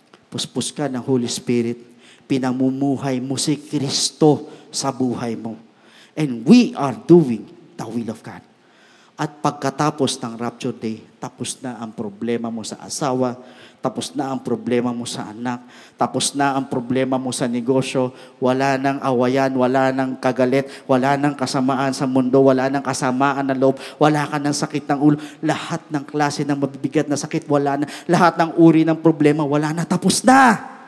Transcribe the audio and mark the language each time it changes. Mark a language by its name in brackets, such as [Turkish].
[Filipino] Puspos ka ng Holy Spirit, pinamumuhay mo si Kristo sa buhay mo. [English] And we are doing the will of God. [Filipino] At pagkatapos ng Rapture Day, tapos na ang problema mo sa asawa, tapos na ang problema mo sa anak, tapos na ang problema mo sa negosyo, wala nang awayan, wala nang kagalit, wala nang kasamaan sa mundo, wala nang kasamaan na loob, wala ka ng sakit ng ulo, lahat ng klase ng mabibigat na sakit, wala na, lahat ng uri ng problema, wala na, tapos na.